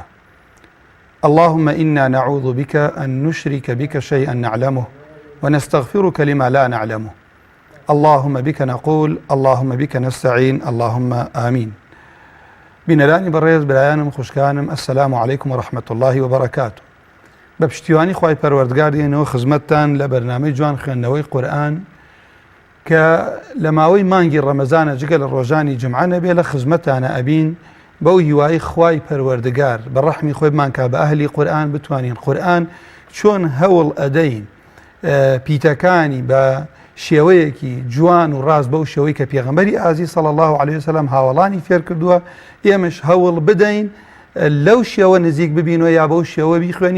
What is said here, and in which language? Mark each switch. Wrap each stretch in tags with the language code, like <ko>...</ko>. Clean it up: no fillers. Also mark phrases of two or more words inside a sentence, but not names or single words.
<ar>اللهم إنا نعوذ بك أن نشرك بك شيئا نعلمه، ونستغفرك لما لا نعلمه. اللهم بك نقول، اللهم بك نستعين، اللهم آمين.</ar> <ckb>بنلاني بريز برایانم خوشکانم،</ckb> <ar>السلام عليكم ورحمة الله وبركاته.</ar> <ckb>بپشتیوانی خوای پروردگار دینەوە خزمەتتان لە بەرنامەی جوان خوێندنەوەی قورئان کە لە ماوەی مانگی ڕەمەزانە جگە لە ڕۆژانی جمعە نەبێ لە خزمەتانە ئەبین بەو هیوای خوای پەروەردگار بە ڕەحمی خۆی بمانکە بە ئەهلی قورئان بتوانین قورئان چۆن هەوڵ ئەدەین پیتەکانی بە شێوەیەکی جوان و ڕاست بەو شێوەی کە پێغەمبەری ئازیز</ckb> <ar>صلی الله علیه وسلم</ar> <ckb>هاوڵانی فێر کردووە ئێمەش هەوڵ بدەین لەو شێوە نزیک ببینەوە یا بەو شێوە بیخوێنی.</ckb>